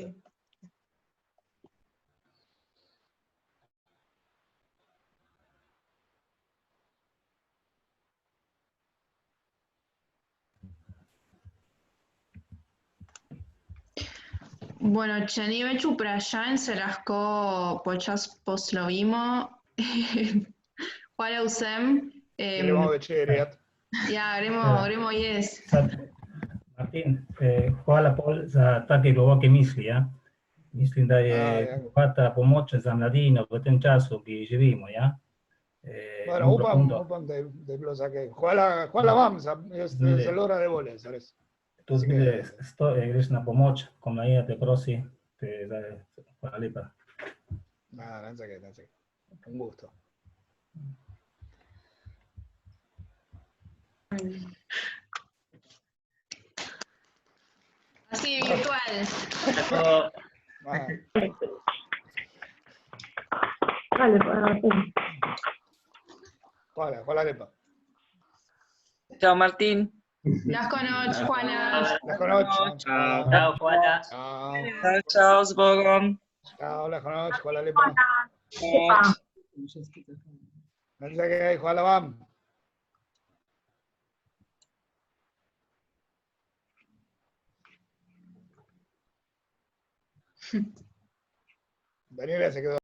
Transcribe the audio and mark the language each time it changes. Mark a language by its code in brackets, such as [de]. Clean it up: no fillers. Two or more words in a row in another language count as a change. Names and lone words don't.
[es] sí. Bueno, [sl] ce ne veću vprašanj se lahko počasi poslovimo. Hvala vsem. Gremo večerjat. Ja, gremo jesti. Sad, Martin, hvala Pol za take globoke misli. Ja? Mislim, da je bogata pomoč za mladino v tem času, ki živimo. Ja? Bueno, upam da je bilo za kaj. Hvala vam, je zelo rade volje, zares. Tudi greš na pomoč, ko Marija te prosi. Hvala lepa. [es] Nada, no sé qué. Un gusto. Así, virtual. [sl] Hvala lepa. [es] Chao, Martín. Las conozco, Juana. Las conozco. Chao, Juana. Chao, Zbogom. Chao, las conozco. [sl] Hvala lepa. [es] No sé qué, [sl] hvala vam. [es] Daniela se quedó.